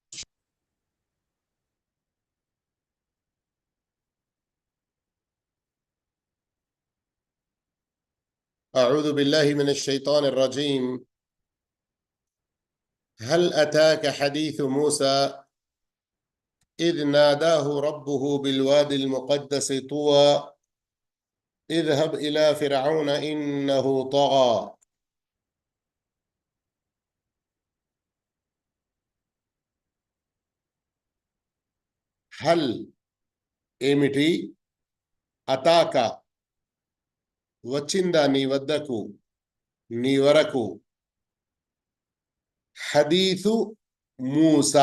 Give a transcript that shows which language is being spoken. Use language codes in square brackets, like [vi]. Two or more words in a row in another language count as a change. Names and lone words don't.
[ar] أعوذ بالله من الشيطان الرجيم. هل أتاك حديث موسى إذ ناداه ربه بالوادي المقدس طوى اذهب إلى فرعون إنه طغى. [te] హల్ ఏమిటి, అతాక వచ్చిందా నీ వద్దకు, నీ వరకు, హదీసు మూసా.